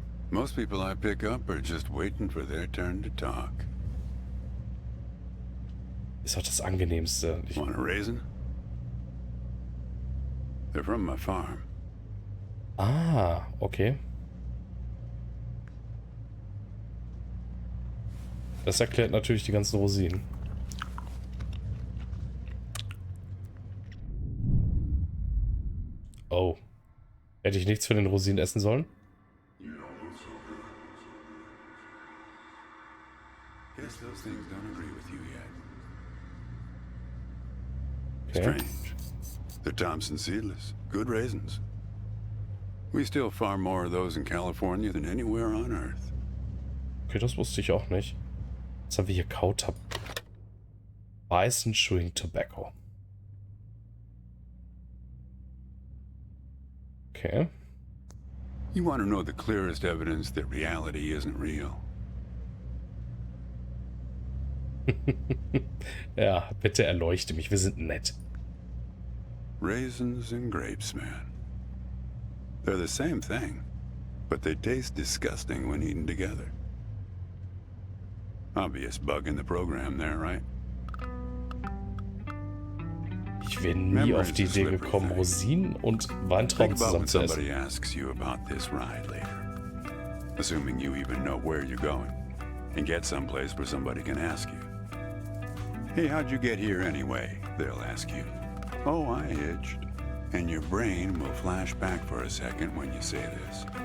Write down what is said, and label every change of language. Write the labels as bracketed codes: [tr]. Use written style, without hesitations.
[en] Most people I pick up are just waiting for their turn to talk. [de] Ist auch das Angenehmste. [en] Want a raisin? They're from my farm. Ah, okay. [de] Das erklärt natürlich die ganzen Rosinen. Oh. Hätte ich nichts für den Rosinen essen sollen? [en] Guess those things don't agree with you yet. Okay. Strange. They're Thompson seedless. Good raisins. We still farm more of those in California than anywhere on Earth. [de] Okay, das wusste ich auch nicht. Was haben wir hier? Kautab. Bison Chewing Tobacco. Okay. [en] You want to know the clearest evidence that reality isn't real? [de] Ja, bitte erleuchte mich. Wir sind nett. [en] Raisins and grapes, man. They're the same thing, but they taste disgusting when eaten together. Obvious bug in the program there, right? [de] Ich wäre nie auf die Idee gekommen, Rosinen und Weintrauben zusammen zu essen. [en] Somebody asks you about this ride later, assuming you even know where you're going, and get someplace where somebody can ask you. Hey, how'd you get here anyway? They'll ask you. Oh, I hitched. And your brain will flash back for a second when you say this.